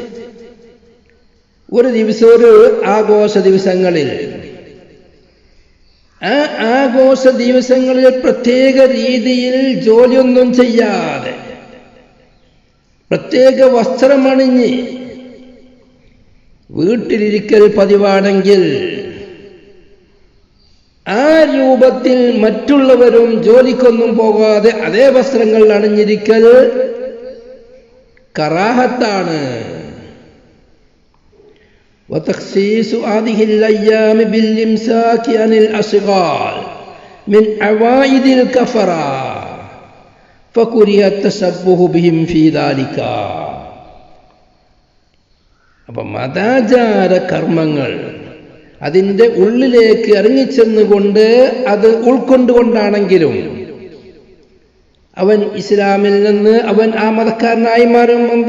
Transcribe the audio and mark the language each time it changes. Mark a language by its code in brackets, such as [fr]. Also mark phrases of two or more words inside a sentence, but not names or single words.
[ml] ഒരു ദിവസം, ഒരു ആഘോഷ ദിവസങ്ങളിൽ, ആ ആഘോഷ ദിവസങ്ങളിൽ പ്രത്യേക രീതിയിൽ ജോലിയൊന്നും ചെയ്യാതെ പ്രത്യേക വസ്ത്രമണിഞ്ഞ് വീട്ടിലിരിക്കൽ പതിവാണെങ്കിൽ ആ രൂപത്തിൽ മറ്റുള്ളവരും ജോലിക്കൊന്നും പോകാതെ അതേ വസ്ത്രങ്ങൾ അണിഞ്ഞിരിക്കൽ കറാഹത്താണ്. [ar] وتخصيص هذه الأيام بالإمساك عن الأشغال من عوائد الكفرة فكره التشبه بهم في ذلك. [ml] അപ്പം മതാചാര കർമ്മങ്ങൾ അതിൻ്റെ ഉള്ളിലേക്ക് ഇറങ്ങിച്ചെന്നുകൊണ്ട് അത് ഉൾക്കൊണ്ടുകൊണ്ടാണെങ്കിലും അവൻ ഇസ്ലാമിൽ നിന്ന് അവൻ ആ മതക്കാരനായി മാറും.